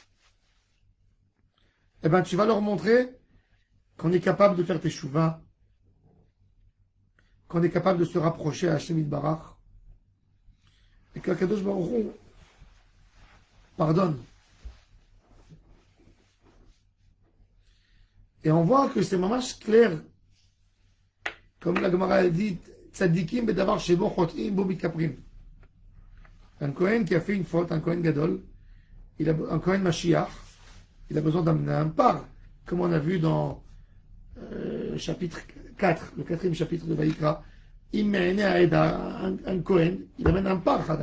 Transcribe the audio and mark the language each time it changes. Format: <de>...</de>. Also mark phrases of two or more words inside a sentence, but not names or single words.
<fr>Eh bien, tu vas leur montrer qu'on est capable de faire teshuva, qu'on est capable de se rapprocher à</fr> <he>השם יתברך,</he> <fr>et qu'Akadosh Baruch Hu pardonne. Et on voit que c'est mamash clair, comme la Gemara dit,</fr> <he>צדיקים בדבר שבו חוטאים בו מתכפרים.</he> <fr>Un Kohen qui a fait une faute, un</fr> <he>כהן גדול,</he> <fr>un</fr> <he>כהן משיח,</he> <fr>il a besoin d'amener un par, comme on a vu dans chapitre 4, le 4e chapitre de Vaïkra. Il mène un Kohen, il amène un par, Hadat.</fr>